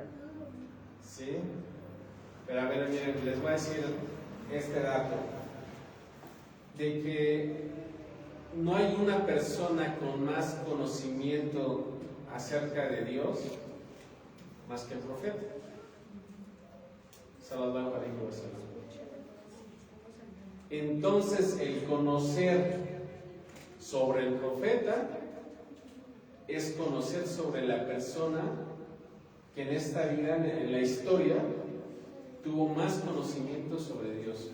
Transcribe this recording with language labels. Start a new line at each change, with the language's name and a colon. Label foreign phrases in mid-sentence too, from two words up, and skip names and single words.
Spanish: Sí, pero a ver, miren, les voy a decir este dato, de que no hay una persona con más conocimiento acerca de Dios más que el profeta
Arabic: صلى الله عليه وسلم.
Spanish: Entonces el conocer sobre el profeta es conocer sobre la persona que en esta vida, en la historia, tuvo más conocimiento sobre Dios.